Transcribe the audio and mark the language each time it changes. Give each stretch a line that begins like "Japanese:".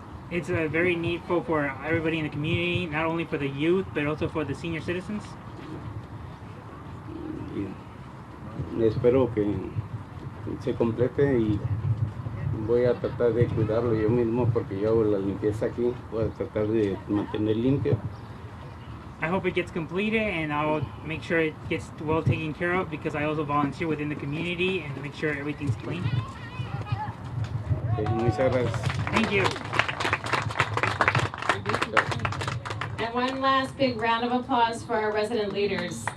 English: It's very needful for everybody in the community, not only for the youth, but also for the senior citizens.
Spanish: Y espero que se complete y voy a tratar de cuidarlo yo mismo porque yo hago la limpieza aquí, voy a tratar de mantener limpio.
English: I hope it gets completed, and I'll make sure it gets well taken care of because I also volunteer within the community and to make sure everything's clean.
Spanish: Okay, muchas gracias.
English: Thank you. And one last big round of applause for our resident leaders.